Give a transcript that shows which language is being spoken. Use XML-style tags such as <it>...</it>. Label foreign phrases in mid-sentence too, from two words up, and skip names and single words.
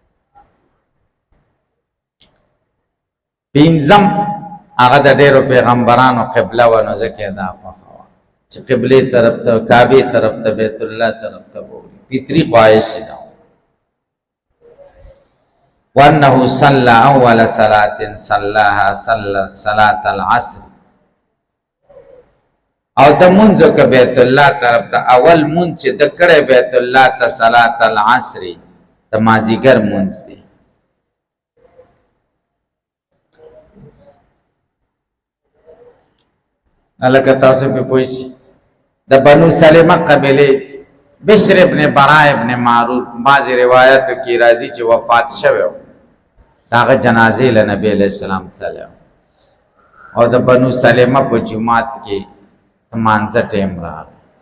<ps>پنځم هغه د ډېرو پیغمبرانو قبله و نو ځکه دا خوښه وه چې قبلې طرف ته، کعبې طرف ته، بیت الله طرف ته بولي. فطري خواهش یې ده.</ps> <ar>وانه صلى اول صلاه صلاها صلاه العصر،</ar> <ps>او د منځو که بیت الله طرف ته اول منځ چې د کړی بیت الله ته</ps> <ar>صلاه العصر</ar> <ps>د مازیګر منځ دی. هلکه تاسو پې پوه شئ د بنو سلمه قبیلې بشر ابن برا ابن معروف بعضې روایاتو کې راځي چې وفات شوی و، د هغه جنازې له نبي</ps> <ar>علیه السلام</ar> <ps>تللی او د بنو سلمه په جومات کې مانځه ټیم راغی.</ps>